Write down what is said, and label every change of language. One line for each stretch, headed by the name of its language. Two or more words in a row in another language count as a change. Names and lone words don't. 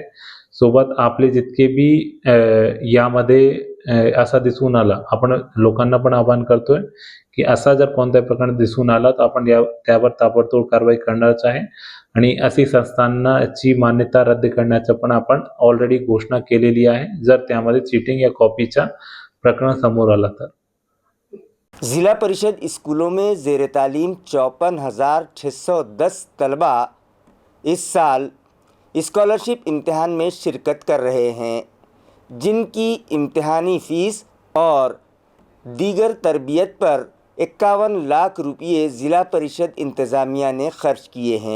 Marathi: सोबत आपले जितके भी यामध्ये असा दिसून आला, आपण लोकांना पण आवाहन करतोय की असा जर कोणत्याही प्रकारे दिसून आला तर आपण त्यावर ताबडतोब कारवाई करणारच आहे आणि अशी संस्थांची मान्यता रद्द करण्याचं पण आपण ऑलरेडी घोषणा केलेली आहे, जर त्यामध्ये चीटिंग या कॉपीचा प्रकरण समोर आला तर।
Urdu: ضلع پریشد اسکولوں میں زیر تعلیم 54,610 طلبہ اس سال اسکالرشپ امتحان میں شرکت کر رہے ہیں، جن کی امتحانی فیس اور دیگر تربیت پر 51 لاکھ روپے ضلع پریشد انتظامیہ نے خرچ کیے ہیں۔